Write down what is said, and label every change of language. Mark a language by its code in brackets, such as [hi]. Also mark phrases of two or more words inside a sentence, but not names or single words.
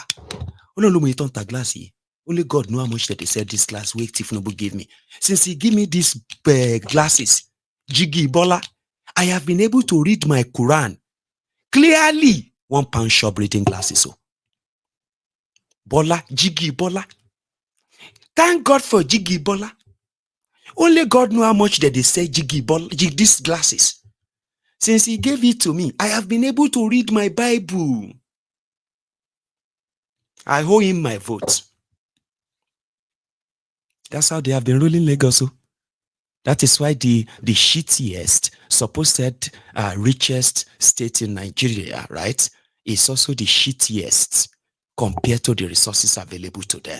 [en] Only glasses. Only God know how much that they said this glass week Tifnubu gave me. Since he gave me these glasses, Jiggy Bola, I have been able to read my Quran clearly. £1 shop reading glasses. So Bola, Jiggy Bola. Thank God for Jiggy Bola. Only God know how much that they say Jiggy Bola, these glasses. Since he gave it to me, I have been able to read my Bible. I owe him my vote. That's how they have been ruling Lagos. That is why the shittiest, supposed richest state in Nigeria, right, is also the shittiest compared to the resources available to them.